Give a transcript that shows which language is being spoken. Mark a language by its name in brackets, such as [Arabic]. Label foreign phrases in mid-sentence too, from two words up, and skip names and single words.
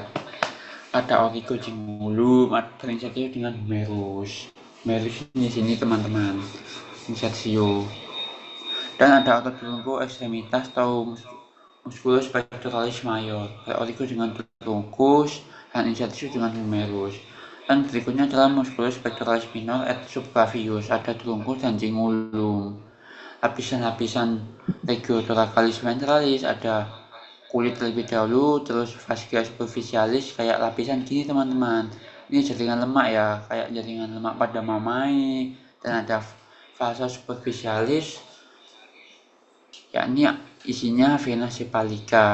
[Indonesian] Ada origo cingulum, ada insersio dengan humerus. Humerus ini sini teman-teman, insersio. Dan ada otot trunco ekstremitas atau musculus pectoralis mayor, origo dengan trunkus dan insersio dengan humerus. Dan berikutnya adalah musculus pectoralis minor et subclavius, ada trunkus dan cingulum. Lapisan-lapisan regiotoracalis ventralis ada kulit terlebih dahulu, terus fascia superficialis kayak lapisan gini teman-teman. Ini jaringan lemak ya, kayak jaringan lemak pada mamai. Dan ada fasa superficialis, yakni isinya vena cephalica.